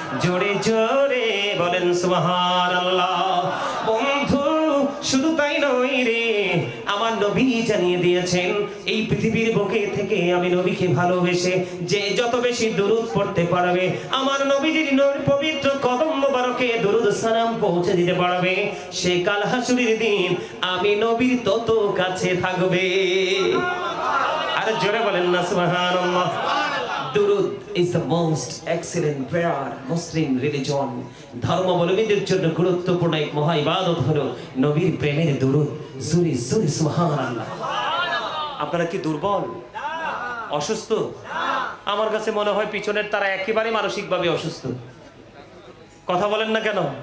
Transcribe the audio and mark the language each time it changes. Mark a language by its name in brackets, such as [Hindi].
[Bangla] জোরে জোরে বলেন সুবহানাল্লাহ। বন্ধু, শুধু তাই নয় রে, আমার নবী জানিয়ে দিয়েছেন, এই পৃথিবীর বুকে থেকে আমি নবীকে ভালোবেসে যে যত বেশি দরুদ পড়তে পারবে, আমার নবীজির পবিত্র কদম মোবারকে দরুদ সালাম পৌঁছে দিতে পারবে, সে কাল হাসরের দিন আমি নবীর তত কাছে থাকবে। আর জোরে বলেন না সুবহানাল্লাহ। [English] দুরুদ is the most excellent prayer Muslim religion. [Bangla] ধর্মাবলম্বীদের জন্য গুরুত্বপূর্ণ এক মহা ইবাদত হলো নবীর প্রেমের দুরুদ। জোরে জোরে সুবহানাল্লাহ। আপনারা কি দুর্বল, অসুস্থ? আমার কাছে মনে হয় পিছনের তারা একেবারে মানসিকভাবে অসুস্থ। কথা বলেন না কেন?